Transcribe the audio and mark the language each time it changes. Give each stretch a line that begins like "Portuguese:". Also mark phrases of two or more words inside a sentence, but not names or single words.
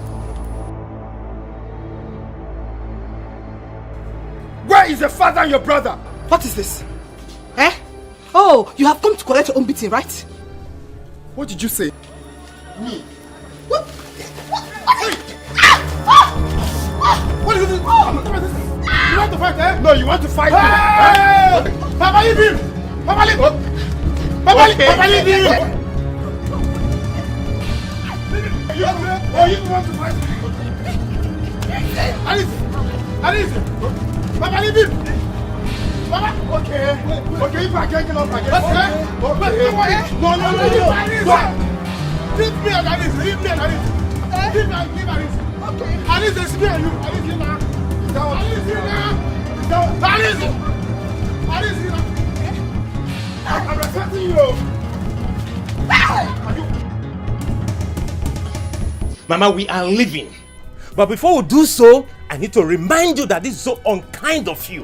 English: Where is your father and your brother? What is this? Eh? Oh, you have come to collect your own beating, right? What did you say? Me? What? What is this? You want to fight, eh? No, you want to fight me. Hey! Papa, leave him! Papa, leave him! Papa, leave him! Oh, you want to fight me? Arinze! Papa, leave him! Papa, okay, if I can't get up again, okay? No. Leave me and Arinze, leave me and Arinze. Leave Arinze. Okay. Arinze, it's me and you. Arinze, now. Arinze, I'm respecting you. Mama, we are leaving. But before we do so, I need to remind you that this is so unkind of you.